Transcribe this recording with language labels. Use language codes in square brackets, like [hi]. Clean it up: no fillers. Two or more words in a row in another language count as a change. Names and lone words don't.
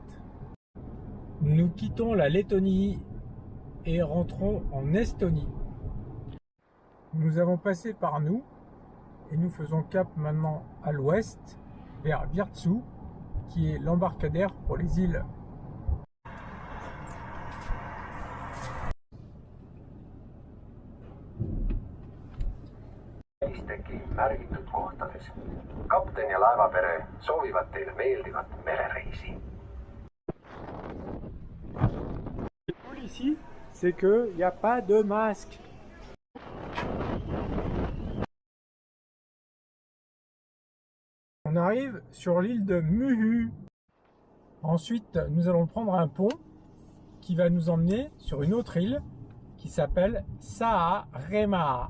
[fr] Nous quittons la Lettonie et rentrons en Estonie. Nous avons passé par nous et nous faisons cap maintenant à l'ouest vers Virtsu, qui est l'embarcadère pour les îles. [et] Tegi märgitud kohtades. Kapten ja laevapere soovivad teile meeldivat merereisi. [fr] Le cool ici, c'est qu'il n'y a pas de masque. On arrive sur l'île de Muhu. Ensuite, nous allons prendre un pont qui va nous emmener sur une autre île qui s'appelle Saaremaa.